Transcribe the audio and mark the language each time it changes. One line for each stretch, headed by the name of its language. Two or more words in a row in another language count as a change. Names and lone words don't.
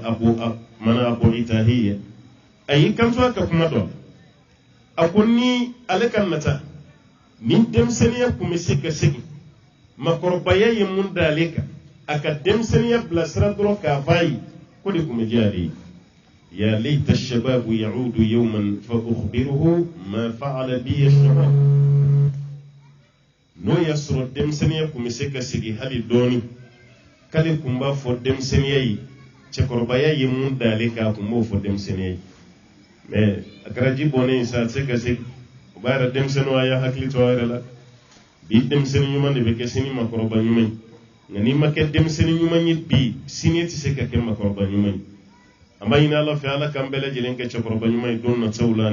Bambara: Abu Itahiya a y'i kanto a ka kuma dɔ a ko ni ale ka nata ni denmisɛnninya kun bɛ se ka segin makɔrɔbaya ye mun da ale kan a ka denmisɛnninya bilasira dɔrɔn k'a f'a ye ko de kun bɛ diya ale ye
Arabic: يا ليت الشباب يعود يوما فأخبره ما فعل بالشباب
Bambara: n'o y'a sɔrɔ denmisɛnninya kun bɛ se ka segin hali dɔɔni k'ale kun b'a fɔ denmisɛnninya ye cɛkɔrɔbaya ye mun da ale kan a kun b'o fɔ denmisɛnninya ye mais a kɛra ji bɔnnen sa a tɛ se ka segin o b'a yɛrɛ denmisɛnninw a y'a hakili to a yɛrɛ la bi denmisɛnnin ɲuman de bɛ kɛ sini makɔrɔba ɲuman ye nka n'i ma kɛ denmisɛnnin ɲuman ye bi sini tɛ se ka kɛ makɔrɔba ɲuman ye an b'a ɲini Ala fɛ Ala k'an bɛɛ lajɛlen kɛ cɛkɔrɔba ɲuman ye don nataw la ani